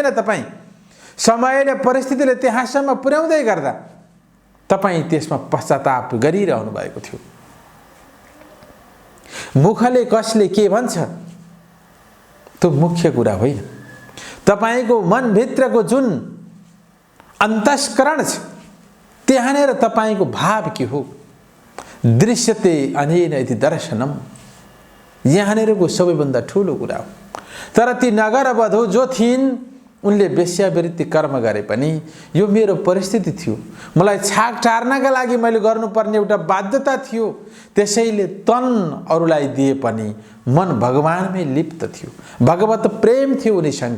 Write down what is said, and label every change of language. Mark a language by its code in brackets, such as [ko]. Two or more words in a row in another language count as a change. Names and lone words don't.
[ne] तपाईँ समयले परिस्थितिले त्यहाँसम्म पुर्याउँदै गर्दा तपाईँ त्यसमा पश्चाताप गरिरहनु भएको थियो। मुखले कसले के भन्छ त्यो मुख्य कुरा होइन, तपाईको मनभित्रको जुन अन्तस्करण छ त्यहाँनेर तपाईको भाव के हो। [sa] दृश्यते अनेन इति दर्शनम, [ne] यहाँनेरको सबैभन्दा ठुलो कुरा हो। तर ती नगर वधु जो थिइन् उनले वेश्यावृत्ति कर्म गरे पनि यो मेरो परिस्थिति थियो, मलाई छाक टार्नका लागि मैले गर्नुपर्ने एउटा बाध्यता थियो, त्यसैले तन अरूलाई दिए पनि मन भगवानमै लिप्त थियो, भगवत प्रेम थियो उनीसँग।